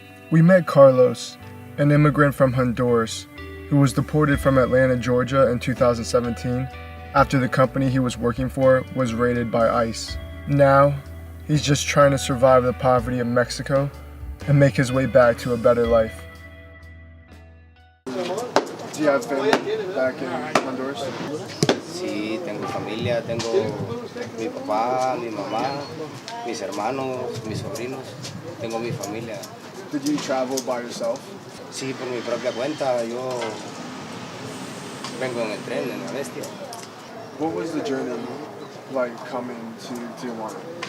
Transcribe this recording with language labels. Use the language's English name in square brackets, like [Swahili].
[English] We met Carlos, an immigrant from Honduras, who was deported from Atlanta, Georgia in 2017 after the company he was working for was raided by ICE. Now, he's just trying to survive the poverty of Mexico and make his way back to a better life. Do you have family back in Honduras? [Spanish] Sí, tengo familia, tengo mi papá, mi mamá, mis hermanos, mis sobrinos, tengo mi familia. [English] Did you travel by yourself? [Spanish] Sí, por mi propia cuenta, yo vengo en el tren, en la bestia. [English] What was the journey like coming to Tijuana?